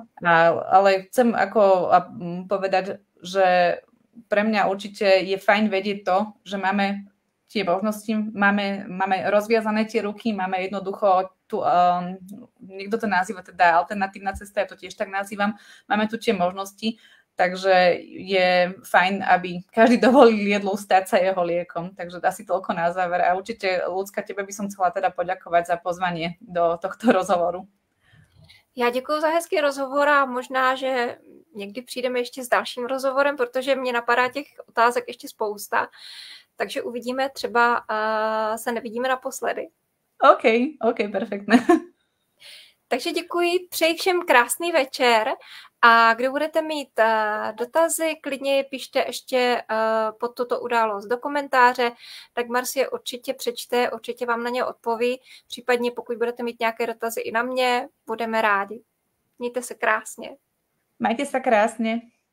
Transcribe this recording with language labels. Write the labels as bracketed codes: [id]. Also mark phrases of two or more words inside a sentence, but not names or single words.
[sk] Ale chcem povedať, že pre mňa určite je fajn vedieť to, že máme tie možnosti, máme rozviazané tie ruky, máme jednoducho tu, niekto to nazýva teda alternatívna cesta, ja to tiež tak nazývam, máme tu tie možnosti, takže je fajn, aby každý dovolil jedlu stať sa jeho liekom, takže asi toľko na záver a určite, Ľudská, tebe by som chcela teda poďakovať za pozvanie do tohto rozhovoru. [cs] Já děkuji za hezký rozhovor a možná, že někdy přijdeme ještě s dalším rozhovorem, protože mě napadá těch otázek ještě spousta. Takže uvidíme, třeba se nevidíme naposledy. [sk] OK, perfektné. [cs] Takže děkuji, přeji všem krásný večer a kdo budete mít dotazy, klidně je pište ještě pod tuto událost do komentáře, Dagmar si je určitě přečte, určitě vám na ně odpoví, případně pokud budete mít nějaké dotazy i na mě, budeme rádi. Mějte se krásně. [sk] Majte sa krásne.